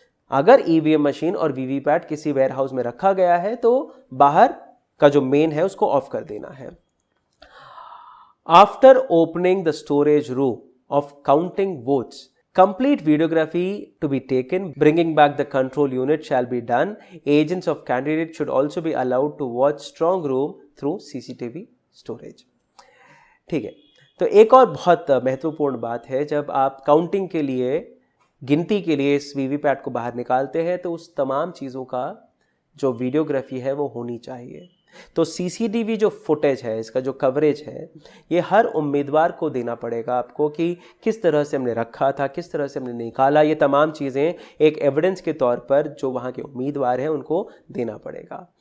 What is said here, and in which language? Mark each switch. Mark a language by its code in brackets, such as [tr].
[hi] अगर EVM machine और VVPAT किसी वेयरहाउस में रखा गया है तो बाहर का जो मेन है उसको ऑफ कर देना है। [en] After opening the storage room of counting votes, complete videography to be taken. Bringing back the control unit shall be done. Agents of candidate should also be allowed to watch strong room through CCTV storage. [hi] ठीक है, तो एक और बहुत महत्वपूर्ण बात है, जब आप काउंटिंग के लिए, गिनती के लिए इस वीवीपैट को बाहर निकालते हैं तो उस तमाम चीज़ों का जो वीडियोग्राफी है वो होनी चाहिए। तो सीसीटीवी जो फुटेज है, इसका जो कवरेज है, ये हर उम्मीदवार को देना पड़ेगा आपको, कि किस तरह से हमने रखा था, किस तरह से हमने निकाला, ये तमाम चीज़ें एक एविडेंस के तौर पर जो वहाँ के उम्मीदवार हैं उनको देना पड़ेगा।